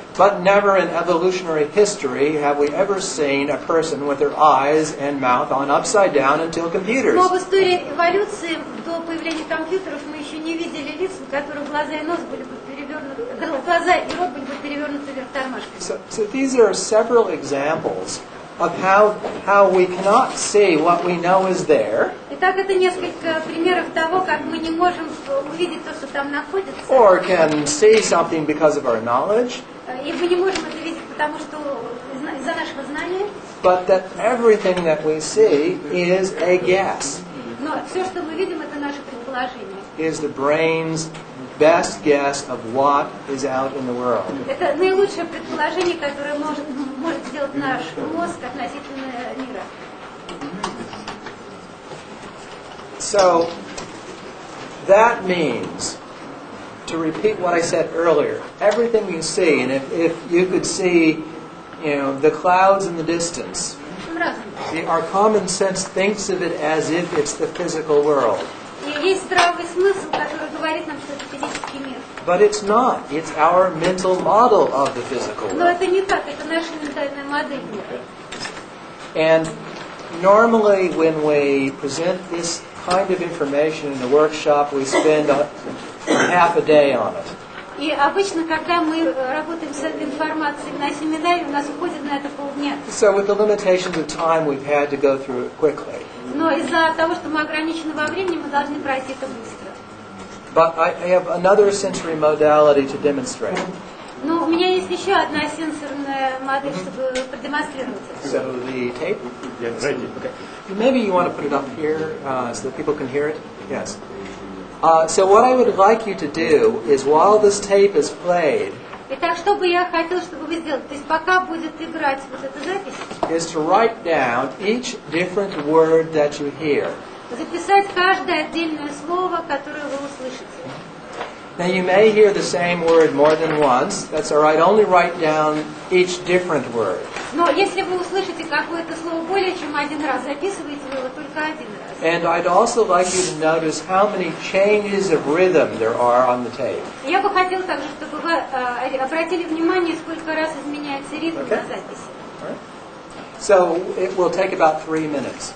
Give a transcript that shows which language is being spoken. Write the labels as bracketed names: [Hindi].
[English] But never in evolutionary history have we ever seen a person with their eyes and mouth on upside down until computers. [Russian] Но в истории эволюции до появления компьютеров мы еще не видели лиц, у которых глаза и нос были бы перевернуты, глаза и рот были бы перевернуты вверх тормашками. [English] So these are several examples of how we cannot see what we know is there. [Russian] Итак, это несколько примеров того, как мы не можем увидеть то, что там находится. [English] Or can see something because of our knowledge. [Russian] И мы не можем это видеть, потому что из-за нашего знания. [English] But that everything that we see is a guess. [Russian] Но все, что мы видим, это наше предположение. [English] Is the brain's best guess of what is out in the world. [Russian] Это наилучшее предположение, которое может сделать наш мозг относительно мира. [English] So that means, to repeat what I said earlier, everything you see, and if you could see, the clouds in the distance, our common sense thinks of it as if it's the physical world. [Russian] И есть здравый смысл, который говорит нам, что это физический мир. [English] But it's not. It's our mental model of the physical [Russian] Но [English] world. [Russian] это не так, это наша ментальная модель мира. [English] And normally when we present this kind of information in a workshop, we spend half a day on it. [Russian] И обычно, когда мы работаем с этой информацией на семинаре, у нас уходит на это полдня. [English] So with the limitations of time, we've had to go through it quickly. [Russian] Но из-за того, что мы ограничены во времени, мы должны пройти это быстро. [English] But I have another sensory modality to demonstrate. [Russian] Но у меня есть еще одна сенсорная модель, чтобы продемонстрировать это. [English] So the tape? Yes. Ready. Okay. Maybe you want to put it up here so that people can hear it? Yes. So what I would like you to do is while this tape is played, [Russian] Итак, что бы я хотела, чтобы вы сделали? То есть пока будет играть вот эта запись, [English] is to write down each different word that you hear. [Russian] записать каждое отдельное слово, которое вы услышите. [English] Now you may hear the same word more than once. That's all right. Only write down each different word. [Russian] Но если вы услышите какое-то слово более чем один раз, записывайте вы его только один раз. [English] And I'd also like you to notice how many changes of rhythm there are on the tape. [Russian] Я бы хотела также, чтобы вы обратили внимание, сколько раз изменяется ритм на записи. [English] All right. So it will take about 3 minutes.